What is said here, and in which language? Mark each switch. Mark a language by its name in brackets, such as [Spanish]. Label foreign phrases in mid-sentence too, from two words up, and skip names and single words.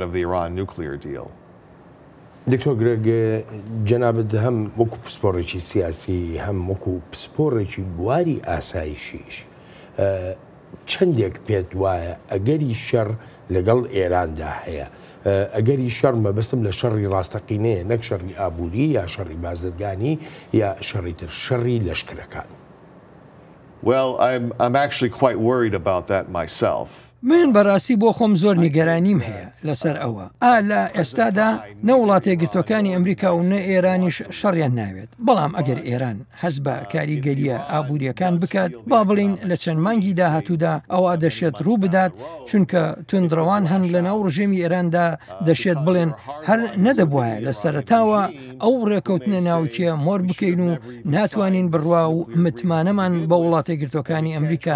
[Central Kurdish] دکتۆر گرێگ جەنابەت هەم وەکو پسپۆڕێکی سیاسی هەم وەکو پسپۆڕێکی بواری ئاسایشیش چەندێک پێت وایە ئەگەری شەڕ لەگەڵ ئێراندا هەیە، ئەگەری شەڕ مەبەستم لە شەڕی ڕاستەقینەیە، نەک شەڕی ئابووری یا شەڕی بازرگانی یا شەڕی تر، شەڕی لەشکرەکان؟ [English] Well, I'm actually quite worried about that myself. [Central Kurdish] من بەڕاستی بۆ خۆم زۆر نیگەرانیم هەیە لەسەر ئەوە لە ئێستادا نە وڵاتە گرتوەکانی ئەمریکا و نە ئێرانیش شەڕیان ناوێت بەڵام ئەگەر ئێران هەز بە کاریگەریە ئابوووریەکان بکات با بڵین لە چەند مانگی داهاتوودا ئەوە دەشێت ڕوو بدات چونکە تونندڕەوان هەن لە ناو ڕژێمی ئێراندا دەشێت بڵێن هەر نەدەبواە لە سەرتاوە ئەو ڕێکەوتنە ناوچیە مۆر بکەین و ناتوانین بڕوا و متمانەمان بە وڵاتە گرتوەکانی ئەمریکا